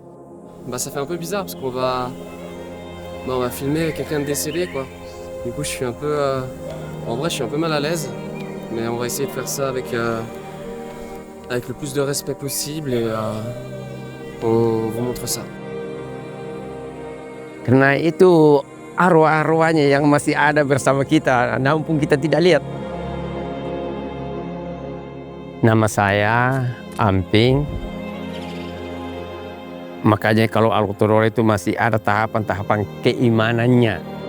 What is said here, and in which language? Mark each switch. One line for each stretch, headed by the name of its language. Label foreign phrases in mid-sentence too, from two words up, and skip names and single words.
French: Ça fait un peu bizarre parce qu'on va filmer quelqu'un de décédé quoi. Du coup je suis un peu en vrai je suis un peu mal à l'aise, mais on va essayer de faire ça avec le plus de respect possible et on vous montre ça.
Indonesian: Karena itu arwah-arwahnya yang masih ada bersama kita, namun kita tidak lihat. Nama saya Amping. Makanya kalau Al-Luktodolo itu masih ada tahapan-tahapan keimanannya.